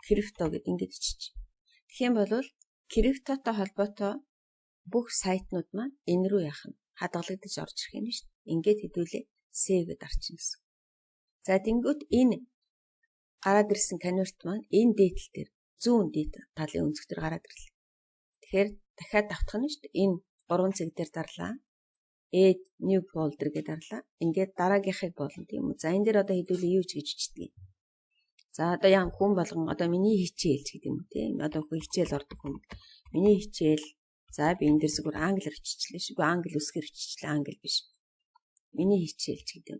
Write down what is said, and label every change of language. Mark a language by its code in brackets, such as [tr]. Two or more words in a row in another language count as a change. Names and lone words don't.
[mn] Крипто гэдэг ингээд ичиж. Тэгэх юм бол криптотой холбоотой бүх сайтнууд маань энэ рүү яах нь хадгалагдаж орж ирэх юм шүү дээ. Ингээд хэдүүлээ save гэдээ арчна гэсэн. За тэнгүүт энэ гараад ирсэн конверт маань энэ дээдл дээр зүүн дээд талын өнцөг дээр гараад ирлээ. Тэгэхээр дахиад давтах нь шүү дээ. Энэ 3 цэг дээр дарлаа. [en] Add new folder [mn] гэдээ дарлаа. Ингээд дараагийнхыг болно тийм үү. За энэ дээр одоо хэдүүлээ юу ч гэж бичдэг. За одоо яам хүн болгон одоо миний хичээл ч гэдэг юм тийм. Одоо хичээл ордог хүн. Миний хичээл. За би энэ дээр зүгээр англиар биччихлээ шүү. Англи үсгээр биччихлээ. Англи биш. Миний хичээл ч гэдэг юм.